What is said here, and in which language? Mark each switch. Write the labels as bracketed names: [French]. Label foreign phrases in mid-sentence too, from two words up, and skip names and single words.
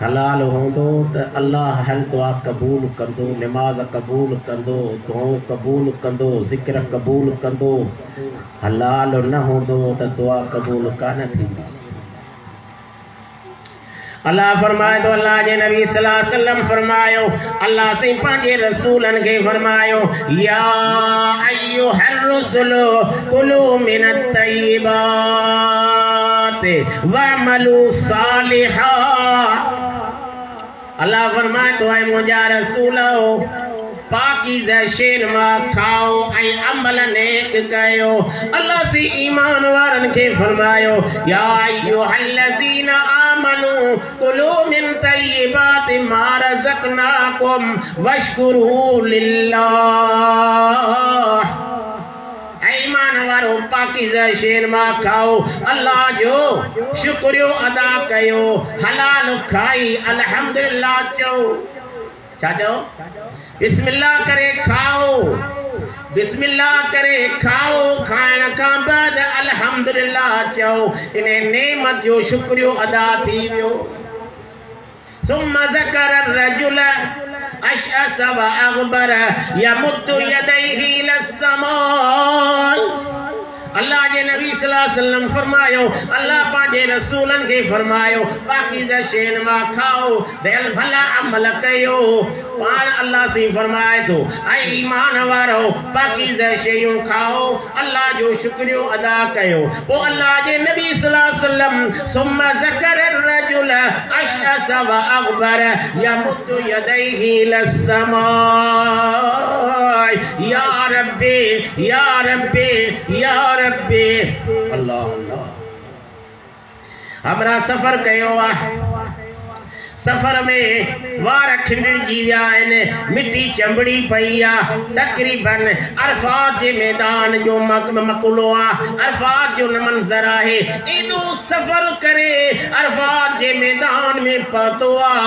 [Sindhi] हलाल होंदो त अल्लाह हर दुआ कबूल कंदो, नमाज कबूल कंदो, दुआऊं कबूल कंदो, ज़िक्र कबूल कंदो। हलाल न होंदो त दुआ कबूल कान थींदी। अल्लाह फरमाए तो अल्लाह जे नबी [Arabic] صلى الله عليه وسلم [Sindhi] फरमायो, अल्लाह से पंहिंजे रसूलन के फरमायो, [Arabic] يا أيها الرسل كلوا من الطيبات واعملوا صالحا. [Sindhi] अल्लाह फरमाए तो ऐ मुंहिंजा रसूलो पाकीज़ा शैन मां खाओ ऐं अमल नेक कयो। अल्लाह से ईमान वारन के फरमायो, [Arabic] يا أيها الذين آمنوا كلوا من طيبات ما رزقناكم واشكروا لله. [Sindhi] ईमान वारो पाकीज़ा शैन मां खाओ, अल्लाह जो शुक्रियो अदा कयो। हलाल खाई अल्हम्दुलिल्लाह चओ। छा चओ? बिस्मिल्लाह करे खाओ, बिस्मिल्लाह करे खाओ। खाइण खां बाद अल्हम्दुलिल्लाह चओ। इन नेमत जो शुक्रियो अदा थी वियो। [Arabic] ثم ذكر الرجل أشعث وأغبر يمد يديه إلى السماء. [Sindhi] अल्लाह जे नबी [Arabic] صلى الله عليه وسلم [Sindhi] फरमायो, अल्लाह पंहिंजे रसूलन के फरमायो पाकीज़ा शैन मां खाओ, दिल भला अमल कयो। पाण अल्लाह से फरमाए थो, ऐ ईमान वारो पाकीज़ा शयूं खाओ, अल्लाह जो शुक्रियो अदा कयो। पोइ अल्लाह जे नबी [Arabic] صلى الله عليه وسلم ثم ذكر الرجل أشعث وأغبر يمد يديه إلى السماء. يا ربي يا ربي يا ربي. [Sindhi] अल्लाह अल्लाह। हमरा सफ़र कयो आहे, सफ़र में वार खिंडजी विया आहिनि, मिट्टी चंबड़ी पई आहे। तक़रीबन अरफात जे मैदान जो मकुलो आहे, अरफात जो मंज़र आहे। एॾो सफ़र करे अरफात जे मैदान में पहुतो आहे।